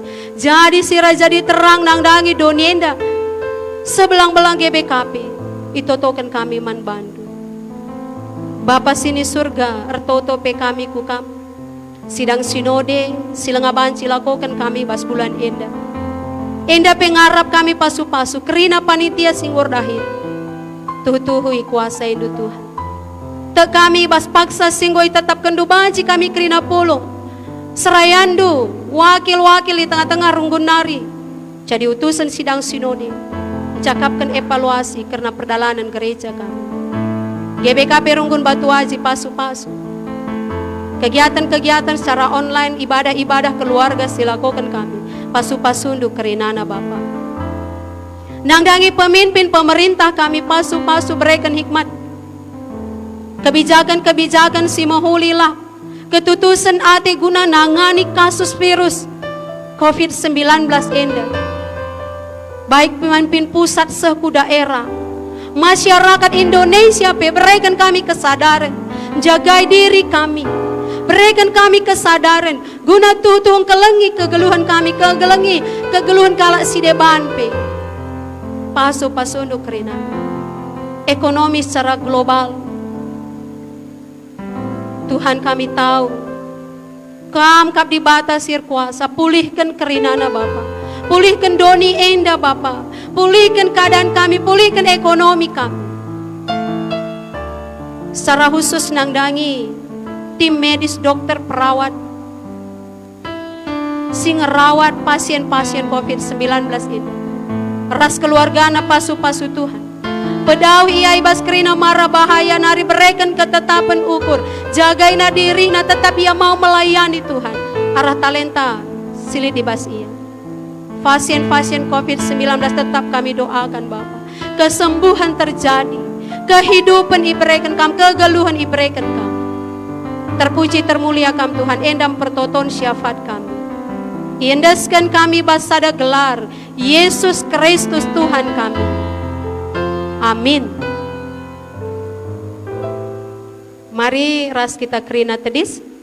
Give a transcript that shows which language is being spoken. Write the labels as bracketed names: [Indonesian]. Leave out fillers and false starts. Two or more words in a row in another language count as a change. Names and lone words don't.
[Batak Karo] Jadi sira jadi terang nangdangi donienda sebelang-belang GBKP itotokan kami man bandu. Bapa sini surga ertoto pe kami kukam sidang sinode silangaban silakokan kami bas bulan enda. Enda pengarap kami pasu-pasu kerina panitia singgur dahir. Tuh-tuhui kuasa itu Tuhan. Tak kami bas paksa singgoi tetap kendu baji kami kerina pulung. Serayandu wakil-wakil di tengah-tengah runggun nari. [Indonesian] Jadi utusan sidang sinode. Cakapkan evaluasi karena perdalanan gereja kami. [Batak Karo] GBKP Runggun Batu Aji pasu-pasu. [Indonesian] Kegiatan-kegiatan secara online, ibadah-ibadah keluarga silakokan kami. [Batak Karo] Pasu-pasundu kerinana Bapa. Nangdangi pemimpin pemerintah kami pasu-pasu [Indonesian] berikan hikmat. Kebijakan-kebijakan si mahulilah. [Batak Karo] Ketutusan ate guna nangani kasus virus COVID-19 enda. [Indonesian] Baik pemimpin pusat seku daerah. Masyarakat Indonesia berikan kami kesadaran. [Batak Karo] Jagai diri kami. [Indonesian] Berikan kami kesadaran [Batak Karo] guna tutung kelengi kegeluhan kami kegeluhan kalak si deban pe. Pasu-pasu untuk kerina. Ekonomi secara global. [Indonesian] Tuhan kami tahu. [Batak Karo] Kamkap di batas sir kuasa. Pulihkan kerinana Bapa. Pulihkan doni enda Bapa. [Indonesian] Pulihkan keadaan kami. Pulihkan ekonomi kami. Secara khusus nangdangi tim medis, dokter, perawat sing ngerawat pasien-pasien COVID-19 ini. [Batak Karo] Ras keluarga na pasu-pasu Tuhan. Pedawi ia ibas kerina mara bahaya nari berikan ketetapan ukur. Jagain na diri na tetap ia mau melayani Tuhan. Arah talenta silit ibas ia. [Indonesian] Pasien-pasien COVID-19 tetap kami doakan Bapa. Kesembuhan terjadi. [Batak Karo] Kehidupan iberikan kami, kegeluhan iberikan kami. Terpuji termulia kami Tuhan, endam pertoton syafaat kami. Iendaskan kami basada gelar Yesus Kristus Tuhan kami. Amin. Mari ras kita kerina tedis.